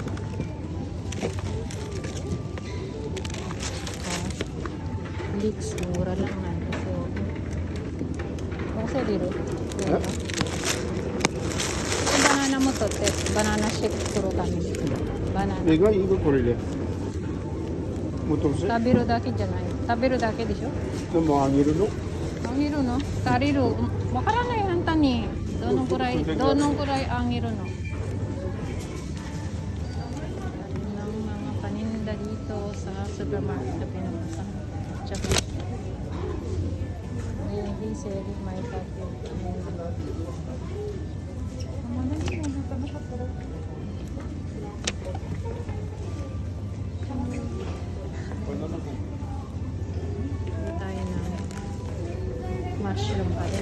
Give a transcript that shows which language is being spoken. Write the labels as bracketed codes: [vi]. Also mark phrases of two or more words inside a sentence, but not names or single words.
[tl] Leeks, mura lang nga. Kasi dito. Banana mo to, te. [en] Banana shake [tl] puro kami. Banana. [ja] 意外とこれで。もともと。食べるだけじゃない。食べるだけでしょ。でもあげるの？あげるの？足りる？わからないあんたに。どのくらいあげるの？ [tl] ng mga paninda dito sa supermarket na pinunta. Tsaka may seri, may pati. Tayo ng mushroom pa rin.